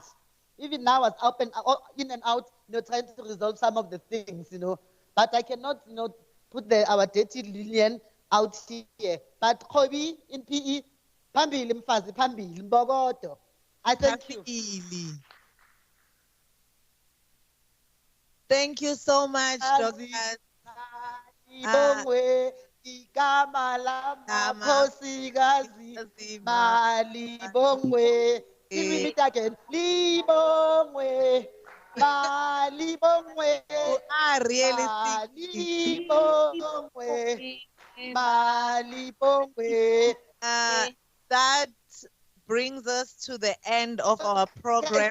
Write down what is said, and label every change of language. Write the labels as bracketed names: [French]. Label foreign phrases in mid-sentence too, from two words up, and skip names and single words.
[English] Even now, I was in and out, trying to resolve some of the things, But I cannot, put our dirty linen out here. But Khobi in PE, [Zulu] Pambili Mfazi, Pambili Mbogoto. [English] I thank you. Thank you so much, Dr. [Zulu] Igama lama khosikazi malibongwe. [English] Can we meet again? [Zulu] Libongwe, malibongwe. [English] You are really [Zulu] malibongwe, malibongwe. [English] That brings us to the end of our program.